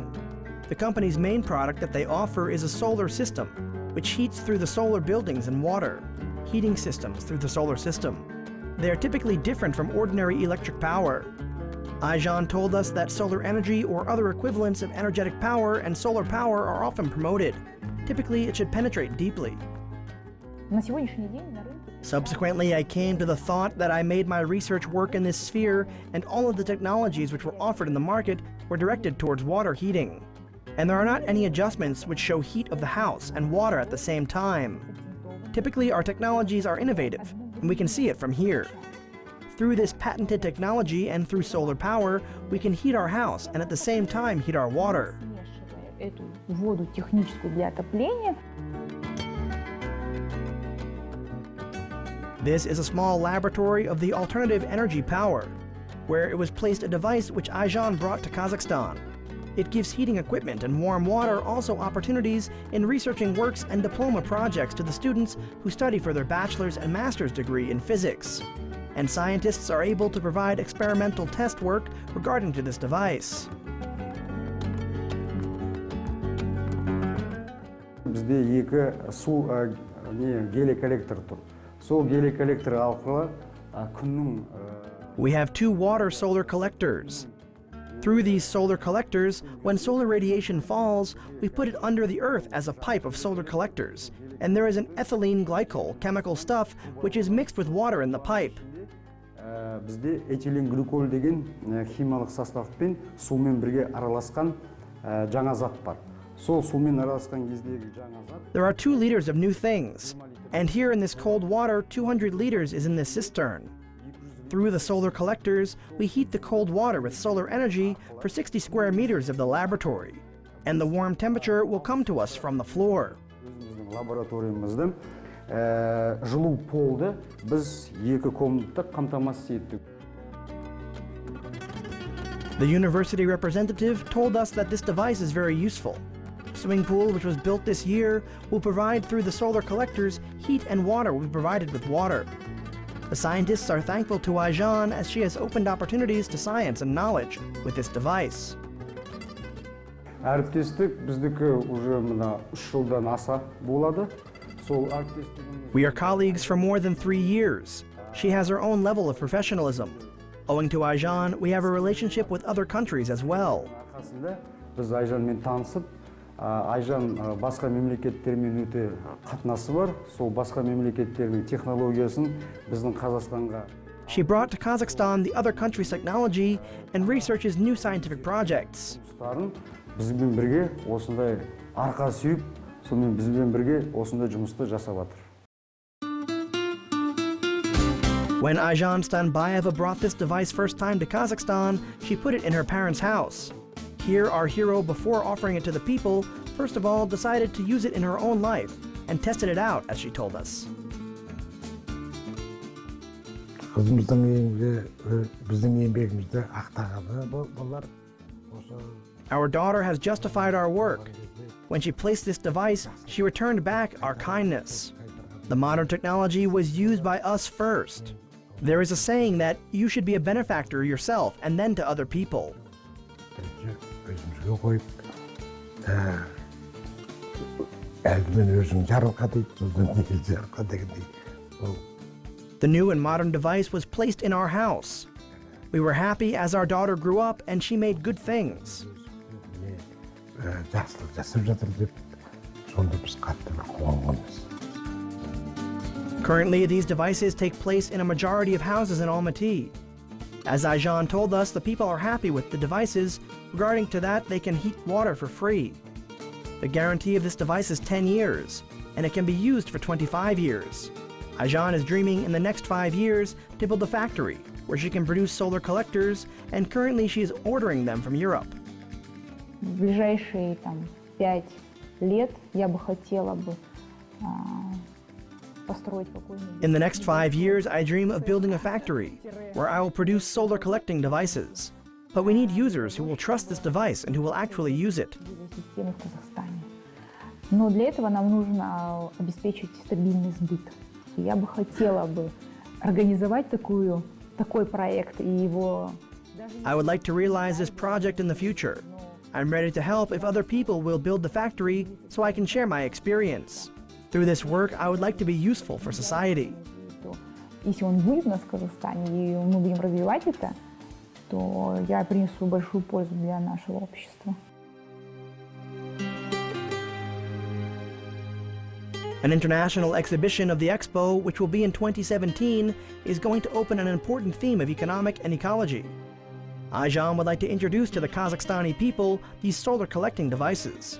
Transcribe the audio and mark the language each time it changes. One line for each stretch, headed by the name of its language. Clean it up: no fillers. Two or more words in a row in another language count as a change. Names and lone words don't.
English: The company's main product that they offer is a solar system, which heats through the solar buildings and water, heating systems through the solar system. They are typically different from ordinary electric power. Aijan told us that solar energy or other equivalents of energetic power and solar power are often promoted. Typically, it should penetrate deeply.
Russian: На сегодняшний день на рынке
English: Subsequently, I came to the thought that I made my research work in this sphere, and all of the technologies which were offered in the market were directed towards water heating. And there are not any adjustments which show heat of the house and water at the same time. Typically, our technologies are innovative, and we can see it from here. Through this patented technology and through solar power, we can heat our house and at the same time heat our water.
Russian: смешивая эту воду техническую для отопления.
English: This is a small laboratory of the alternative energy power, where it was placed a device which Aijan brought to Kazakhstan. It gives heating equipment and warm water also opportunities in researching works and diploma projects to the students who study for their bachelor's and master's degree in physics. And scientists are able to provide experimental test work regarding to this device.
Kazakh: Бізде екі су гелий коллектор тұр. Сол гелий коллектор арқылы күннің
English: We have two water solar collectors. Through these solar collectors, when solar radiation falls, we put it under the earth as a pipe of solar collectors, and there is an ethylene glycol chemical stuff which is mixed with water in the pipe.
Kazakh: бізде этилен глюкол деген химиялық составпен сумен бірге араласқан жаңа зат бар. Сол сумен араласқан кездегі жаңа зат.
English: There are 2 liters of new things, and here in this cold water, 200 liters is in this cistern. Through the solar collectors, we heat the cold water with solar energy for 60 square meters of the laboratory, and the warm temperature will come to us from the floor.
Kazakh: Өзіміздің лабораториямыздың жылу полды біз екі комнаттық қамтамасыз еттік.
English: The university representative told us that this device is very useful. Swimming pool, which was built this year, will provide through the solar collectors heat, and water will be provided with water. The scientists are thankful to Aijan as she has opened opportunities to science and knowledge with this device.
Kazakh: Әріптестік біздікі уже мына 3 жылдан аса болады. Сол әріптестігіміз
English: We are colleagues for more than 3 years. She has her own level of professionalism. Owing to Aijan, we have a relationship with other countries as well.
Kazakh: арқасында біз Айжанмен танысып, Айжан басқа мемлекеттермен өте қатынасы бар. Сол басқа мемлекеттердің технологиясын біздің Қазақстанға
English: She brought to Kazakhstan the other countries' technology and researches new scientific projects.
Kazakh: жұмыстарын бізбен бірге осындай арқа сүйіп, сонымен бізбен бірге осындай жұмысты жасап жатыр.
English: When Aijan Stanbayeva brought this device first time to Kazakhstan, she put it in her parents' house. Here, our hero, before offering it to the people, first of all decided to use it in her own life and tested it out, as she told us.
Kazakh: Қызымыздың біздің еңбегімізді ақтағаны болар.
English: Our daughter has justified our work. When she placed this device, she returned back our kindness. The modern technology was used by us first. There is a saying that you should be a benefactor yourself and then to other people.
Kazakh: өзімізге қойып, әлдімен өзің жарылқа дейді, содан неге жарылқа дегендей.
English: The new and modern device was placed in our house. We were happy as our daughter grew up and she made good things.
Kazakh: Жақсылық жасап жатыр деп, сонда біз қатты бір қуанғанбыз.
English: Currently, these devices take place in a majority of houses in Almaty. As Aijan told us, the people are happy with the devices. Regarding to that, they can heat water for free. The guarantee of this device is 10 years, and it can be used for 25 years. Aijan is dreaming in the next 5 years to build a factory where she can produce solar collectors, and currently she is ordering them from Europe.
Russian: В ближайшие 5 лет я бы хотела бы построить какой-нибудь.
English: In the next 5 years, I dream of building a factory where I will produce solar collecting devices. But we need users who will trust this device and who will actually use it.
Russian: Системы в Казахстане. Но для этого нам нужно обеспечить стабильный сбыт. Я бы хотела бы организовать такой проект и его.
English: I would like to realize this project in the future. I'm ready to help if other people will build the factory so I can share my experience. Through this work, I would like to be useful for society.
Russian: если он будет у нас в Казахстане, и мы будем развивать это, то я принесу большую пользу для нашего общества.
English: An international exhibition of the Expo, which will be in 2017, is going to open an important theme of economic and ecology. Ayjan would like to introduce to the Kazakhstani people these solar collecting devices.